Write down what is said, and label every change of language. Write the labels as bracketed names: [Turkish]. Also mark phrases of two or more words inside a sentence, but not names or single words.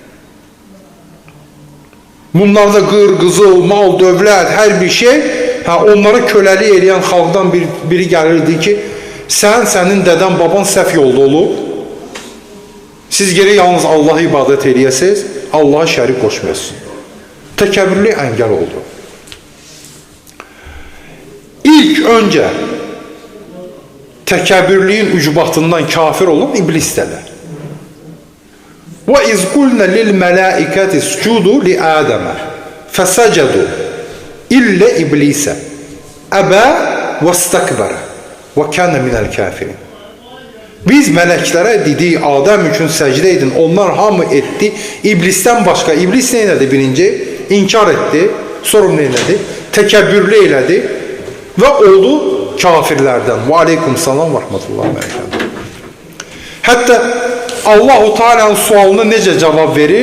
[Azerbaijani] Bunlarda qır, qızıl, mal, dövlət, hər bir şey, onlara köləlik eləyən xalqdan biri gəlirdi ki, sənin dədən, baban səhv yolda olub, siz geri yalnız Allah'a ibadət eləyəsiniz, Allah'a şərik qoşmayasınız. Təkəbbürlü əngəl oldu. İlk öncə təkəbbürlüyün ücbatından kafir olan iblisdələr. [Arabic] وَإِذْ قُلْنَا لِلْمَلَائِكَةِ اسْجُدُوا لِآدَمَ فَسَجَدُوا إِلَّا إِبْلِيسَ أَبَى وَاسْتَكْبَرَ وَكَانَ مِنَ الْكَافِرِينَ [Azerbaijani] Biz mələklərə dedik, Adəm üçün səcdə edin, onlar hamı etdi, iblisdən başqa. İblis nə elədi birinci? İnkar etdi, sonra nə elədi? Təkəbbürlü elədi və oldu kafirlərdən. [Arabic] وعليكم السلام ورحمة الله وبركاته. [Azerbaijani] Hətta Allah-u Teala'nın sualına necə cavab verir?